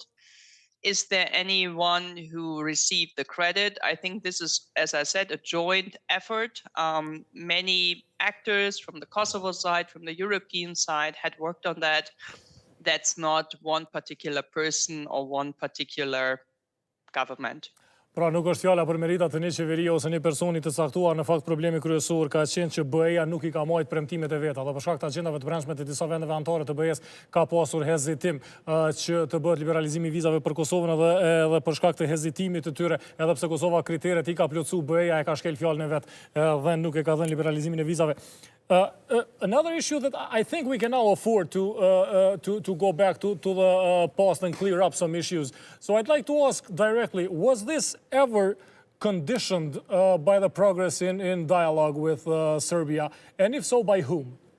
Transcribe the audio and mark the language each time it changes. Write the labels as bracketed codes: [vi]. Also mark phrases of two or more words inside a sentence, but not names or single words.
[en] Is there anyone who received the credit? I think this is, as I said, a joint effort. Many actors from the Kosovo side, from the European side had worked on that. That's not one particular person or one particular government. [sq] Pra nuk është fjala për meritat të një qeverie ose një personi të caktuar, në fakt problemi kryesor ka qenë që BE-ja nuk i ka marrë premtimet e veta, dhe për shkak të agjendave të brendshme të disa vendeve anëtare të BE-s ka pasur hezitim që të bëhet liberalizimi i vizave për Kosovën edhe për shkak të hezitimit të tyre, edhe pse Kosova kriteret i ka plotsu, BE-ja e ka shkel fjalën e vet dhe nuk e ka dhënë liberalizimin e vizave. [en] Another issue that I think we can now afford to go back to the past and clear up some issues. So I'd like to ask directly, was this ever conditioned by the progress in dialogue with Serbia? And if so, by whom?